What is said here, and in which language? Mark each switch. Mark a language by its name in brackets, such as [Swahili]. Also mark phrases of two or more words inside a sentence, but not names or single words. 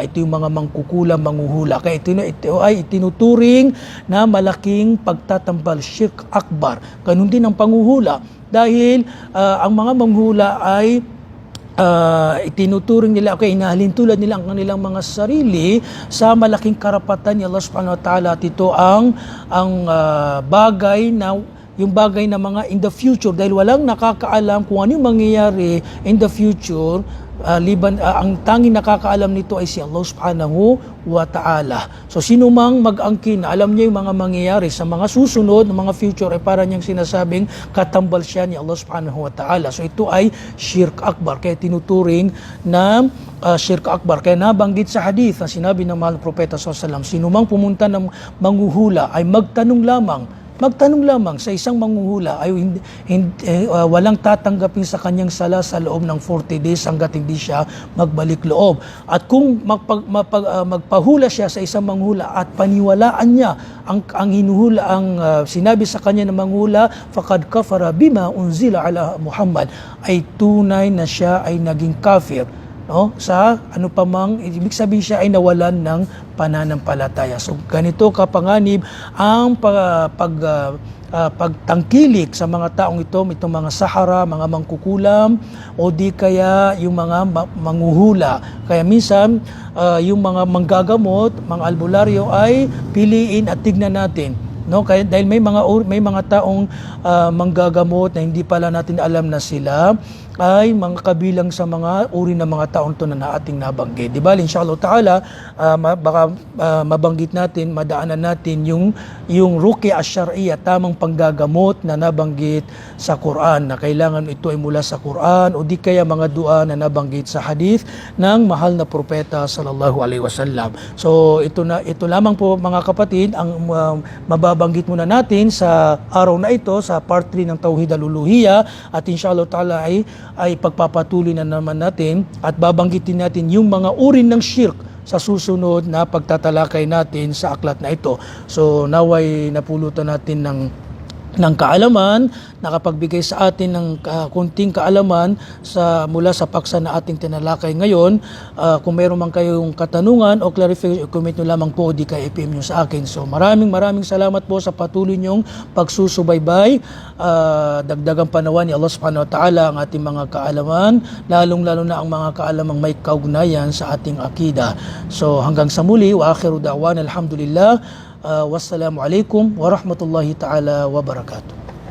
[Filipino] Ito yung mga mangkukulam, manghuhula. Kaya ito ay itinuturing na malaking pagtatambal, [Arabic] شرك أكبر. [Filipino] Ganun din ang panghuhula. Dahil ang mga manghuhula ay itinuturing nila, inahalintulad nila ang kanilang mga sarili sa malaking karapatan ni [Arabic] الله سبحانه وتعالى. [Filipino] At ito ang bagay na mga [English] in the future, [Filipino] dahil walang nakakaalam kung ano yung mangyayari [English] in the future, [Filipino] ang tanging nakakaalam nito ay si [Arabic] الله سبحانه وتعالى. [Filipino] So sino mang mag-angkin na alam niya yung mga mangyayari sa mga susunod na mga future, ay para niyang sinasabing katambal siya ni [Arabic] الله سبحانه وتعالى. [Filipino] So ito ay [Arabic] شرك أكبر, [Filipino] kaya tinuturing na [Arabic] شرك أكبر. [Filipino] Kaya nabanggit sa hadith na sinabi ng mahal na propeta [Arabic] صلى الله عليه وسلم, [Filipino] sino mang pumunta ng manghuhula ay magtanong lamang sa isang manghuhula, ay walang tatanggapin sa kanyang sala sa loob ng 40 days hanggat hindi siya magbalik loob. At kung magpahula siya sa isang manghula at paniwalaan niya ang sinabi sa kanya ng manghula, [Arabic] فقد كفر بما أنزل على محمد, [Filipino] ay tunay na siya ay naging kafir, no? Sa ano pa mang, ibig sabihin siya ay nawalan ng pananampalataya. So ganito kapanganib ang pagtangkilik sa mga taong itong mga sahara, mga mangkukulam, o di kaya yung mga manghuhula. Kaya minsan yung mga manggagamot, mga albularyo, ay piliin at tignan natin, no? Kaya dahil may mga taong manggagamot na hindi pala natin alam na sila ay mga kabilang sa mga uri ng mga taong to na ating nabanggit. Di ba? [Arabic] إن شاء الله تعالى, [Filipino] baka mabanggit natin, madaanan natin yung [Arabic] الرقية الشرعية, [Filipino] tamang panggagamot na nabanggit sa Quran, na kailangan ito ay mula sa Quran, o di kaya mga dua na nabanggit sa hadith ng mahal na propeta [Arabic] صلى الله عليه وسلم. [Filipino] So ito lamang po, mga kapatid, ang mababanggit muna natin sa araw na ito, sa part 3 ng Tauhid al-Uluhiyya, at [Arabic] إن شاء الله تعالى [Filipino] ay pagpapatuloy na naman natin at babanggitin natin yung mga uri ng shirk sa susunod na pagtatalakay natin sa aklat na ito. So naway napulutan natin ng kaalaman, nakapagbigay sa atin ng kunting kaalaman mula sa paksa na ating tinalakay ngayon. Kung mayroon man kayong katanungan o clarification, comment nyo lamang po, di kaya i-PM nyo sa akin. So maraming salamat po sa patuloy nyong pagsusubaybay. Dagdagang panawan ni [Arabic] الله سبحانه وتعالى [Filipino] ang ating mga kaalaman, lalong-lalo na ang mga kaalamang may kaugnayan sa ating akida. So hanggang sa muli, [Arabic] وآخر دعوانا، الحمد لله. والسلام عليكم ورحمة الله تعالى وبركاته.